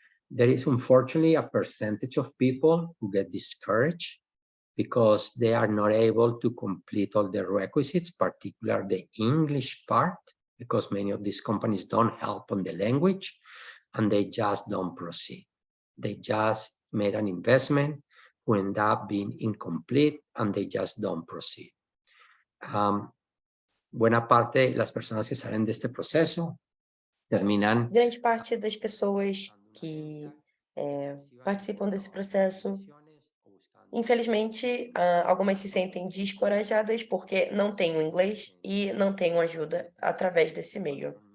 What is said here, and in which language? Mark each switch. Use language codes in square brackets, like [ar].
[en] There is unfortunately a percentage of people who get discouraged because they are not able to complete all the requisites, particularly the English part, because many of these companies don't help on the language, and they just don't proceed. They just made an investment who end up being incomplete, and they just don't proceed. [es] Buena parte de las personas que salen de este proceso terminan... [pt] Grande parte das pessoas que participam desse processo, infelizmente, algumas se sentem descorajadas porque não têm o inglês e não têm ajuda através desse meio.